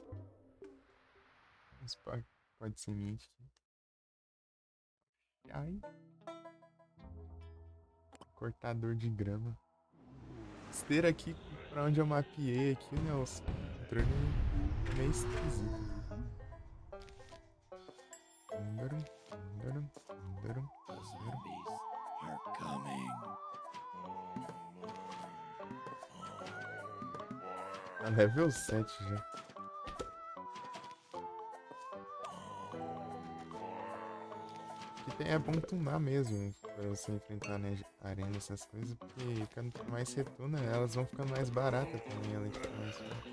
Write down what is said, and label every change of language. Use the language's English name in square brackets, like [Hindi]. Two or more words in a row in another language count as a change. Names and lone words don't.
[Portuguese] Uns pacotes de semente aqui. Ai, cortador de grama. Esteira aqui pra onde eu mapeei aqui, né? Os controles é meio esquisito. Tundarum, tundarum, tundarum, [English] The tundarum. zombies are coming. [Portuguese] Tá level 7 já. Que tem é bom tunar mesmo pra você enfrentar na arena essas coisas, porque quanto mais você tuna, elas vão ficando mais baratas também, além de ficar mais forte.